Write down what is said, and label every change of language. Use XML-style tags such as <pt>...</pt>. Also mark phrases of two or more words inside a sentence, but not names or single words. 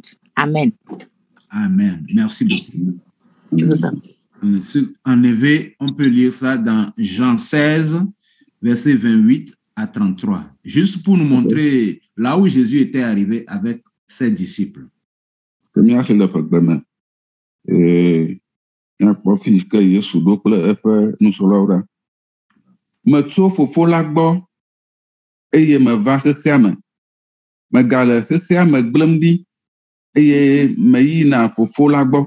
<fr>Amen. Amen. Merci beaucoup. Je vous en prie. En effet, on peut lire ça dans Jean 16, versets 28 à 33, juste pour nous montrer là où Jésus était arrivé avec ses disciples.</fr> <ee>Metso fofo la gbɔ eye meva xexea me. Megale xexea me gblẽm ɖi eye meyina fofo la gbɔ.</ee>